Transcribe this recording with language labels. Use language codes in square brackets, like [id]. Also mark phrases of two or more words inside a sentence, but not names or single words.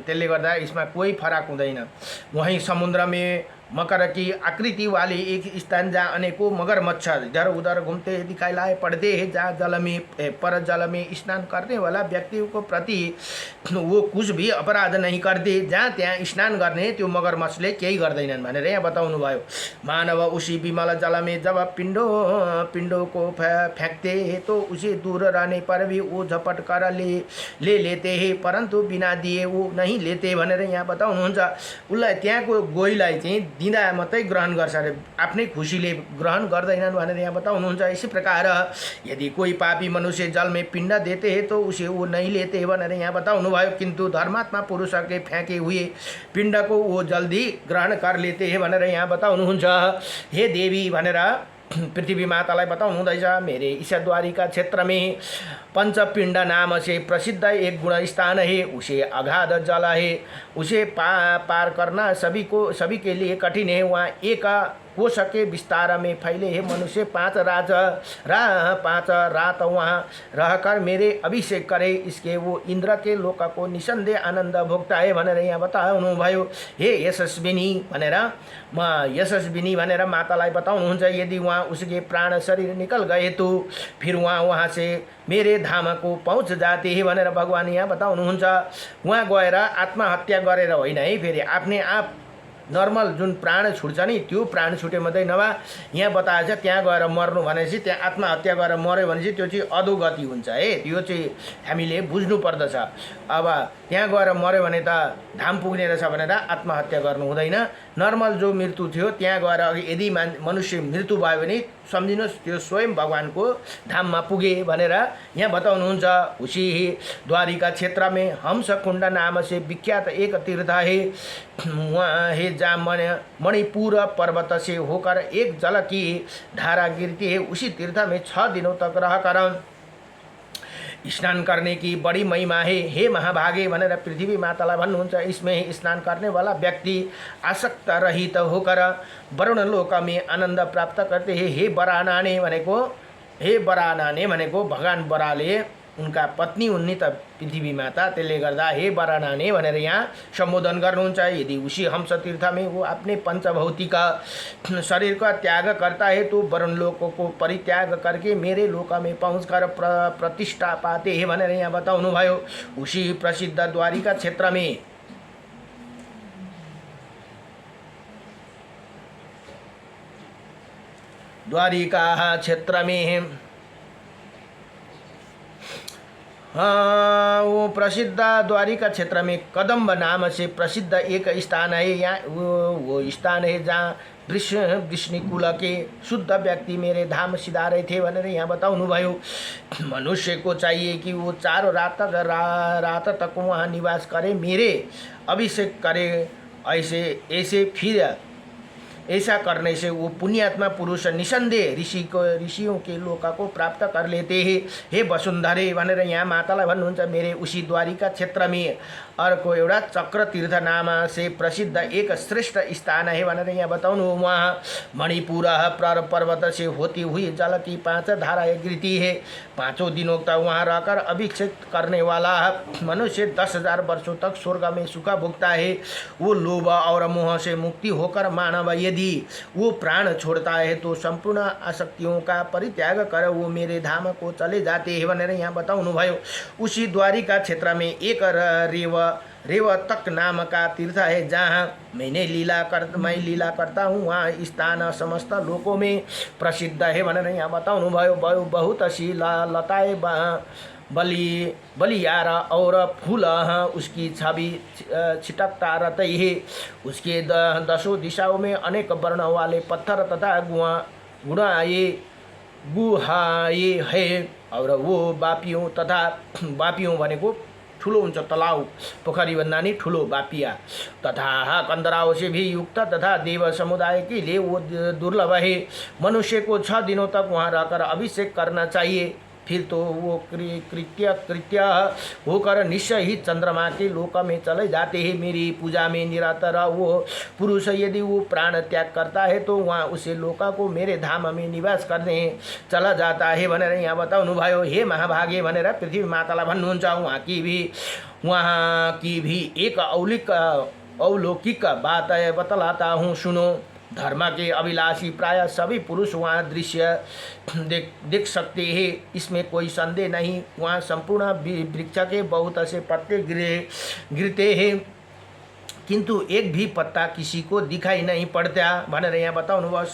[ne] त्यसले गर्दा यसमा कोही फरक हुँदैन। [hi] वहीं समुद्र में मकर की आकृति वाले एक स्थान जहाँ अनेकों मगरमच्छ इधर उधर घूमते दिखाई पड़ते हैं, जहाँ जल में स्नान करने वाला व्यक्ति को प्रति वो कुछ भी अपराध नहीं करते। [ne] जहाँ त्यहाँ स्नान गर्ने त्यो मगरमच्छले केही गर्दैनन् भनेर यहाँ बताउनु भयो। [hi] मानव उसी विमल जल में जब पिंडों को फेंकते हैं तो उसे दूर रहने पर भी वो झपट कर ले लेते हैं, परंतु बिना दिए वो नहीं लेते [ne] भनेर यहाँ बताउनुहुन्छ। उसलाई त्यहाँको गोहीलाई चाहिँ दिँदा मात्रै ग्रहण गर्छ अरे, आफ्नै खुसीले ग्रहण गर्दैनन् भनेर यहाँ बताउनुहुन्छ। [hi] इसी प्रकार यदि कोई पापी मनुष्य जल में पिंड देते हैं तो उसे वो नहीं लेते [ne] भनेर यहाँ बताउनु भयो। [hi] किंतु धर्मात्मा पुरुष के फेंके हुए पिंड को वो जल्दी ग्रहण कर लेते हैं [ne] भनेर यहाँ बताउनुहुन्छ। हे देवी भनेर पृथ्वी मातालाई बताउनु हुँदैछ। [hi] मेरे ईशाद्वारिका क्षेत्र में पंचपिंड नाम से प्रसिद्ध एक गुण स्थान है। उसे अगाध जल है, उसे पार करना सभी के लिए कठिन है। वहाँ एक कोश के विस्तार में फैले हैं मनुष्य 5 रात वहाँ रहकर मेरे अभिषेक करे। इसके वो इंद्र के लोक को निसंदेह आनंद भोगता है [ne] भनेर यहाँ बताउनु भयो। हे यशस्विनी भनेर मातालाई बताउनुहुन्छ। [hi] यदि वहाँ उसके प्राण शरीर निकल गए तो फिर वहाँ से मेरे धाम को पहुँच जाते हैं [ne] भनेर भगवान यहाँ बताउनुहुन्छ। वहाँ गएर आत्महत्या गरेर होइन है, फेरि आफ्नै आप नर्मल जुन प्राण छुट्छ नि त्यो प्राण छुटे मात्रै नभए यहाँ बताएछ त्यहाँ गएर मर्नु भनेपछि त्यहाँ आत्महत्या गरेर मऱ्यो भनेपछि त्यो चाहिँ अधोगति हुन्छ है। त्यो चाहिँ हामीले बुझ्नु पर्दछ। अब त्यहाँ गएर मऱ्यो भने त धाम पुग्ने रहेछ भनेर आत्महत्या गर्नु हुँदैन। नर्मल जो मृत्यु थियो त्यहाँ गएर यदि मनुष्य मृत्यु भयो भने सम्झिनुहोस् त्यो स्वयं भगवानको धाममा पुगे भनेर यहाँ बताउनुहुन्छ। [hi] उसी द्वारिका क्षेत्र में हंसकुंड नाम से विख्यात एक तीर्थ है, वहाँ है जहाँ मणिपुर पर्वत से होकर एक जल की धारा गिरती है। उसी तीर्थ में 6 दिनों तक रहकर स्नान करने की बड़ी महिमा है। [ne] हे महाभागे भनेर पृथ्वी मातालाई भन्नुहुन्छ। [hi] इसमें स्नान करने वाला व्यक्ति आसक्त रहित होकर वरुण लोक में आनंद प्राप्त करते हैं। [ne] हे बरानाने भनेको भगवान बराले उनका पत्नी हुन् त पृथ्वी माता, त्यसले गर्दा हे बरानाने भनेर यहाँ सम्बोधन गर्नुहुन्छ। [hi] यदि उसी हंस तीर्थ में वो अपने पंचभौतिक शरीर का त्याग करता है तो वरुण लोक को परित्याग करके मेरे लोक में पहुँचकर प्रतिष्ठा पाते हैं [ne] भनेर यहाँ बताउनु भयो। [hi] उसी प्रसिद्ध द्वारिका क्षेत्र में वो प्रसिद्ध द्वारिका क्षेत्र में कदम्ब नाम से प्रसिद्ध एक स्थान है। यहाँ वो स्थान है जहाँ वृष्णिकुल के शुद्ध व्यक्ति मेरे धाम सिधारे थे [ne] भनेर यहाँ बताउनु भयो। [hi] मनुष्य को चाहिए कि वो 4 रात तक वहाँ निवास करे, मेरे अभिषेक करे। ऐसे फिर ऐसा करने से वो पुण्यात्मा पुरुष निसंदेह ऋषियों के लोक को प्राप्त कर लेते हैं। [ne] हे वसुन्धरे भनेर यहाँ मातालाई भन्नुहुन्छ। [hi] मेरे उसी द्वारिका क्षेत्र में [ne] अर्को एउटा [hi] चक्र तीर्थ नाम से प्रसिद्ध एक श्रेष्ठ स्थान है [ne] भनेर यहाँ बताउनु। [hi] वहाँ मणिपुर पर्वत से होती हुई जल की 5 धाराएं गिरती है। 5 दिनों तक वहाँ रहकर अभिषेक करने वाला मनुष्य 10,000 वर्षों तक स्वर्ग में सुख भोगता है। वो लोभ और मोह से मुक्ति होकर मानव यदि वो प्राण छोड़ता है तो संपूर्ण आसक्तियों का परित्याग कर वो मेरे धाम को चले जाते हैं [ne] भनेर यहाँ बताउनु भयो। [hi] उसी द्वारिका क्षेत्र में एक रेवतक नाम का तीर्थ है जहाँ मैं लीला करता हूँ। वहाँ स्थान समस्त लोकों में प्रसिद्ध है [ne] भनेर यहाँ बताउनु भयो। [hi] बहुत सी लताएं बलियारा और फूल उसकी छवि छिटकता रहते है। उसके 10 दिशाओं में अनेक वर्ण वाले पत्थर तथा गुहाए है। और वो बापियों [ne] भनेको ठुलो हुन्छ तलाउ पोखरी भन्दा नि ठुलो बापिया [hi] तथा कंदराओं से भी युक्त तथा देव समुदाय के लिए वो दुर्लभ है। मनुष्य को 6 दिनों तक वहाँ रहकर अभिषेक करना चाहिए। फिर तो वो कृत्य होकर निश्चय ही चंद्रमा के लोक में चले जाते हैं। मेरी पूजा में निरतर वो पुरुष यदि वो प्राण त्याग करता है तो वहाँ उसे लोक को मेरे धाम में निवास करने चला जाता है [ne] भनेर यहाँ बताउनु भयो। हे महाभागे भनेर पृथ्वी मातालाई भन्नुहुन्छ। [hi] वहाँ की भी एक अवलौकिक बात बतलाता हूँ, सुनो। धर्म के अभिलाषी प्राय सभी पुरुष वहाँ दृश्य देख सकते हैं, इसमें कोई संदेह नहीं। वहाँ संपूर्ण वृक्ष के बहुत से पत्ते गिरते हैं किंतु एक भी पत्ता किसी को दिखाई नहीं पड़ता [ne] भनेर यहाँ बताउनु भयो।